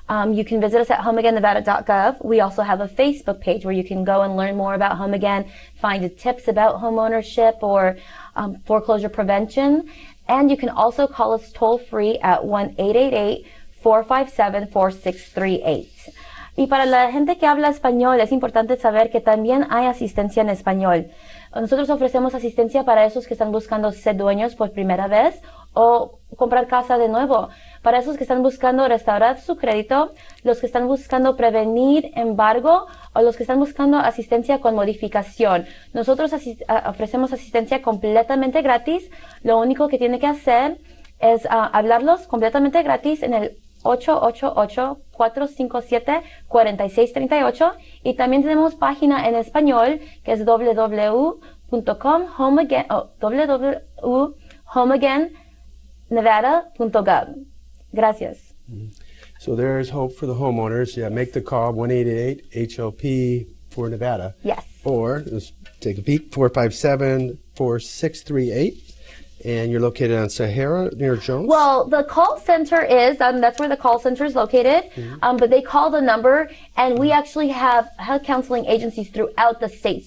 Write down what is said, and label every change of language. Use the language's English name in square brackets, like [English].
[English] You can visit us at homeagain.nevada.gov. We also have a Facebook page where you can go and learn more about Home Again, find tips about home ownership or foreclosure prevention. And you can also call us toll free at 1-888-457-4638. [Spanish] Y para la gente que habla español, es importante saber que también hay asistencia en español. Nosotros ofrecemos asistencia para esos que están buscando ser dueños por primera vez o comprar casa de nuevo. Para esos que están buscando restaurar su crédito, los que están buscando prevenir embargo o los que están buscando asistencia con modificación. Nosotros ofrecemos asistencia completamente gratis. Lo único que tiene que hacer es hablarlos completamente gratis en el 888-457-4638, y también tenemos página en español que es www.homeagain.nevada.gov. Gracias. [English] So there's hope for the homeowners. Yeah, make the call, 1-888-HOP for Nevada. Yes. Or, let's take a peek, 457-4638. And you're located on Sahara near Jones? Well, the call center is, that's where the call center is located, but they call the number, and we actually have HUD counseling agencies throughout the state.